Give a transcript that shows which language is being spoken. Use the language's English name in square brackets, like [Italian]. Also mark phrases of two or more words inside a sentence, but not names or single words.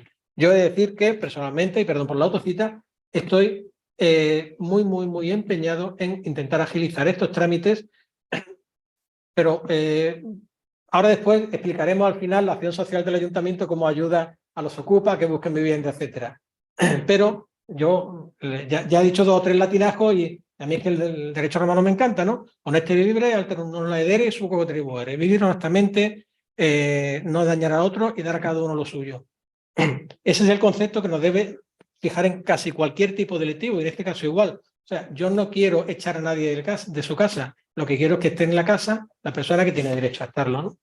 [Spanish] Yo he de decir que personalmente, y perdón por la autocita, estoy muy empeñado en intentar agilizar estos trámites, pero Ahora después explicaremos al final la acción social del ayuntamiento, cómo ayuda a los ocupas, que busquen vivienda, etcétera. Pero yo ya he dicho 2 o 3 latinajos y a mí es que el derecho romano me encanta, ¿no? [Latin] Honeste vivere, altero non laedere, su contribuere. [Spanish] Vivir honestamente, no dañar a otro y dar a cada uno lo suyo. Ese es el concepto que nos debe fijar en casi cualquier tipo delictivo, y en este caso igual. O sea, yo no quiero echar a nadie de su casa, lo que quiero es que esté en la casa la persona que tiene derecho a estarlo, ¿no?